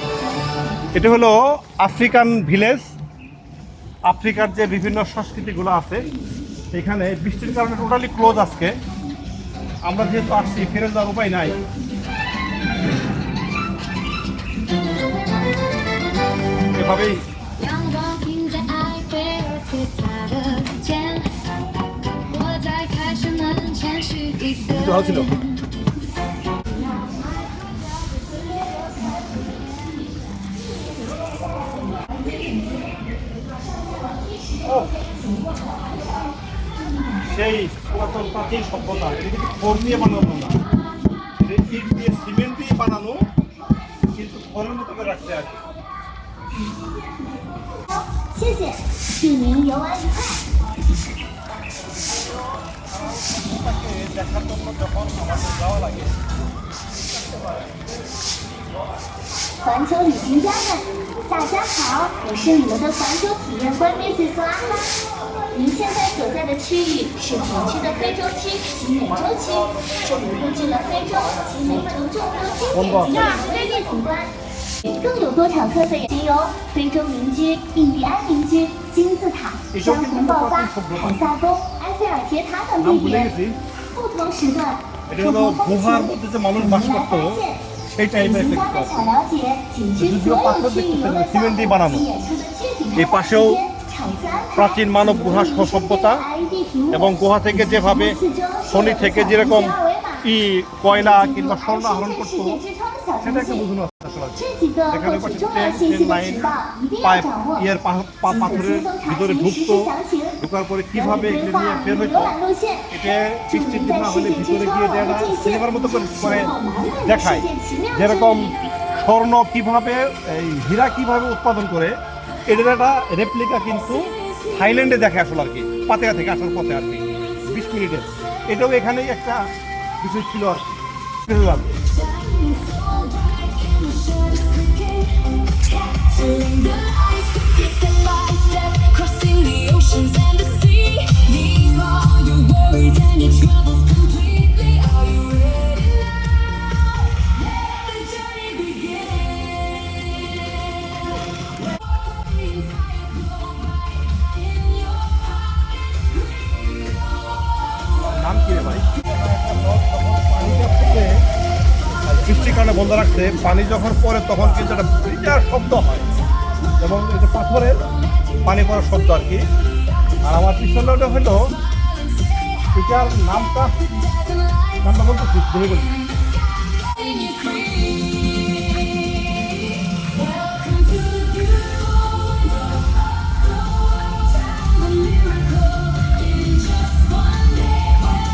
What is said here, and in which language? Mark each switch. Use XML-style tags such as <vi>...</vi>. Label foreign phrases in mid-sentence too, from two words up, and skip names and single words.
<bn>এটা হলো আফ্রিকান ভিলেজ। আফ্রিকার যে বিভিন্ন সংস্কৃতিগুলো আছে এখানে বৃষ্টির কারণে</bn> <en>totally close</en> <bn>আজকে। আমরা যেহেতু আসছি ফিরে যাওয়ার উপায় নাই। এভাবেই</bn> <zh>阳光映在埃菲尔铁塔的肩，我在开始门前许一个就好起了愿。</zh> <bn>সেই পুরাতন প্রাচীন সভ্যতা। এটা কিন্তু খড় দিয়ে বানানো না, এটা ইট দিয়ে সিমেন্ট দিয়ে বানানো, কিন্তু খড়ের মতো করে রাখতে আর কি।</bn> <zh>谢谢，祝您游玩愉快。</zh> <bn>দেখার জন্য যখন আমাদের যাওয়া লাগে,</bn> <zh>环球旅行家们，大家好，我是你们的环球体验官 Mrs. 拉拉。您现在所在的区域是景区的非洲区及美洲区，这里汇聚了非洲及美洲众多经典景点和世界景观。更有多场特色景有非洲民居、印第安民居、金字塔、山洪爆发、凯撒宫、埃菲尔铁塔等</zh> <bn>নাম</bn> <zh>地</zh> <bn>ভুলে</bn> <zh>点。</zh> <bn>গেছি।</bn> <zh>不同时段，</zh> <bn>এটা হলো</bn> <zh>不同风</zh> <bn>গুহার</bn> <zh>情，</zh> <bn>মধ্যে যে মানুষ বাস</bn> <zh>您来</zh> <bn>করতো</bn> <zh>发现。</zh> <bn>সেই টাইপের</bn> <zh>请</zh> <bn>একটা</bn> <zh>大</zh> <bn>কিছু</bn> <zh>家</zh> <bn>আছে।</bn> <zh>小了解景区所有区域游乐项目及演出的具体开放时间、场次安排。</zh> <bn>প্রাচীন মানব গুহা সভ্যতা এবং গুহা থেকে যেভাবে খনি থেকে যেরকম কয়লা কিংবা স্বর্ণ আহরণ করতো সেটা একটা বোঝানো আছে আসলে।</bn> <zh>这几个</zh> <bn>এখানে</bn> <zh>获取</zh> <bn>পাশে</bn> <zh>重要信息</zh> <bn>ট্রেন</bn> <zh>的</zh> <bn>লাইন</bn> <zh>渠道一定要</zh> <bn>পাইপ</bn> <zh>掌握。</zh> <bn>ইয়ের</bn> <zh>请</zh> <bn>পাথরের</bn> <zh>随踪查</zh> <bn>ভিতরে</bn> <zh>询实</zh> <bn>ঢুকতো,</bn> <zh>时详情，</zh> <bn>ঢোকার পরে</bn> <zh>合</zh> <bn>কিভাবে</bn> <zh>理规</zh> <bn>এগুলো</bn> <zh>划</zh> <bn>নিয়ে</bn> <zh>你</zh> <bn>বের</bn> <zh>的</zh> <bn>হইতো</bn> <zh>游览路线。</zh> <bn>এটা</bn> <zh>祝</zh> <bn>বৃষ্টির</bn> <zh>您</zh> <bn>দিন</bn> <zh>在</zh> <bn>না</bn> <zh>世</zh> <bn>হলে</bn> <zh>界之</zh> <bn>ভিতরে</bn> <zh>窗</zh> <bn>গিয়ে</bn> <zh>玩</zh> <bn>দেওয়া</bn> <zh>的尽兴，</zh> <bn>সিনেমার মতো করে</bn> <zh>邂</zh> <bn>মানে</bn> <zh>逅满满的</zh> <bn>দেখায়</bn> <zh>世界奇妙之</zh> <bn>যেরকম</bn> <zh>旅。</zh> <bn>স্বর্ণ কিভাবে এই হীরা কিভাবে উৎপাদন করে এটার একটা রেপ্লিকা কিন্তু থাইল্যান্ডে দেখে আসলে আর কি, পাতেয়া থেকে আসার পথে আর কি 20 মিনিটের। এটাও এখানেই একটা বিষয় ছিল আর কি। বুঝলাম।</bn> <en>Chilling the ice, step by step, crossing the oceans and the sea. Leave all your worries and your troubles completely. Are you ready now? Let the journey begin. Things I go by in your pocket.</en> <bn>নাম কি রে ভাই? পানিটা পড়ে, বৃষ্টির কারণে বন্ধ রাখছে। পানি যখন পড়ে তখন কিন্তু একটা বিরাট শব্দ হয় এবং এই যে পাথরের পানি পড়ার শব্দ আর কি। আর আমার পিছনে ওটা হলো এটার নামটা বলতেছি ধরে বলি।</bn> <en>Setting you free. Welcome to the beautiful world of the miracle in just one day.</en>